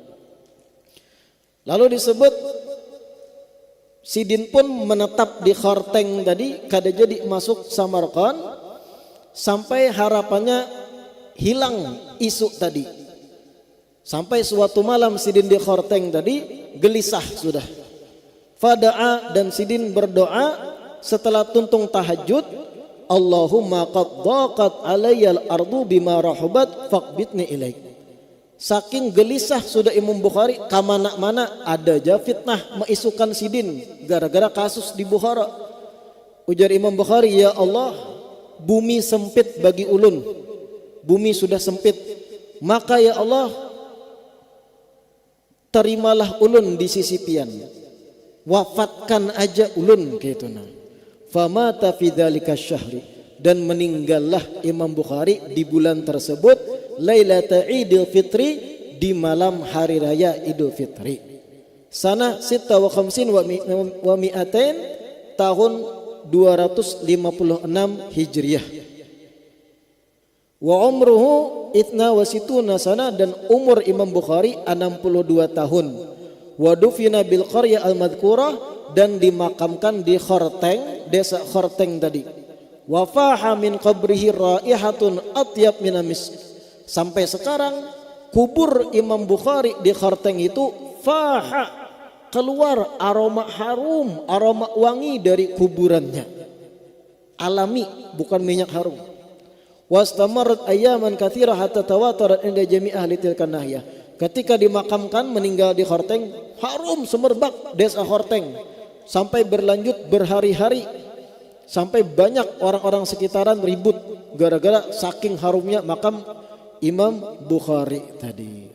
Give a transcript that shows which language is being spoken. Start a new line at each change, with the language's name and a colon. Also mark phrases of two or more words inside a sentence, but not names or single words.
Banjar: Lalu disebut Sidin pun menetap di Kharteng tadi, kada jadi masuk Samarqand sampai harapannya hilang isu tadi. Sampai suatu malam Sidin di Kharteng tadi gelisah sudah. Fada'a, dan Sidin berdoa setelah tuntung tahajud,
Arabic: اللهم قد ضاقت علي الأرض بما رحبت فاقبضني إليك.
Banjar: Saking gelisah sudah Imam Bukhari, kamana-mana ada aja fitnah meisukan sidin gara-gara kasus di Bukhara. Ujar Imam Bukhari,
Arabic: يا الله,
Banjar: bumi sempit bagi ulun, bumi sudah sempit, maka
Arabic: يا الله,
Banjar: terimalah ulun di sisi pian, wafatkan aja ulun gitu nah.
Arabic: فمات في ذلك الشهر,
Indonesian: dan meninggallah Imam Bukhari di bulan tersebut, Lailata Idul Fitri, di malam hari raya Idul Fitri.
Arabic: سنة 56 ومائتين,
Indonesian: tahun 256 Hijriah.
Arabic: وعمره اثنتان وستون سنة,
Indonesian: dan umur Imam Bukhari 62 tahun.
Arabic: ودفن بالقرية المذكورة,
Indonesian: dan dimakamkan di Khorteng, desa Khorteng tadi.
Arabic: وفاح من قبره رائحة أطيب من مسك.
Indonesian: Sampai sekarang kubur Imam Bukhari di Khorteng itu faha, keluar aroma harum, aroma wangi dari kuburannya. Alami, bukan minyak harum.
Arabic: واستمرت أياما كثيرة حتى تواترت عند جميع أهل تلك الناحية.
Indonesian: Ketika dimakamkan meninggal di Khorteng, harum semerbak desa Khorteng, sampai berlanjut berhari-hari, sampai banyak orang-orang sekitaran ribut gara-gara saking harumnya makam Imam Bukhari tadi.